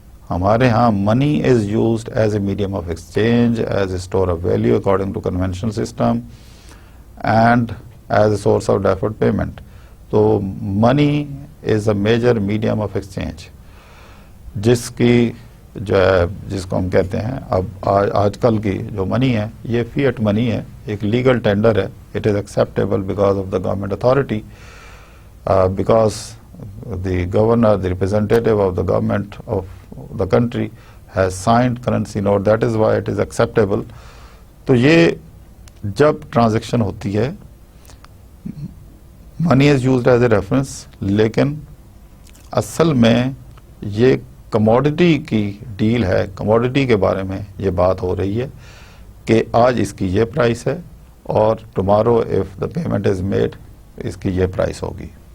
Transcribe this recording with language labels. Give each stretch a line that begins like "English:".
Urdu: ہمارے ہاں
English: Money is used as a medium of exchange, as a store of value according to conventional system and as a source of deferred payment.
Urdu: تو
English: money is a major medium of exchange
Urdu: جس کی جو ہے جس کو ہم کہتے ہیں اب آج کل کی جو منی ہے یہ فیٹ منی ہے، ایک لیگل ٹینڈر ہے.
English: It is acceptable because of the government authority, because the governor, the representative of the government of the country has signed currency note, that is why it is acceptable.
Urdu: تو یہ جب transaction ہوتی ہے
English: money is used as a reference،
Urdu: لیکن اصل میں یہ commodity کی ڈیل ہے. کموڈٹی کے بارے میں یہ بات ہو رہی ہے کہ آج اس کی یہ پرائس ہے اور
English: tomorrow if the payment is made
Urdu: اس کی یہ پرائس ہوگی.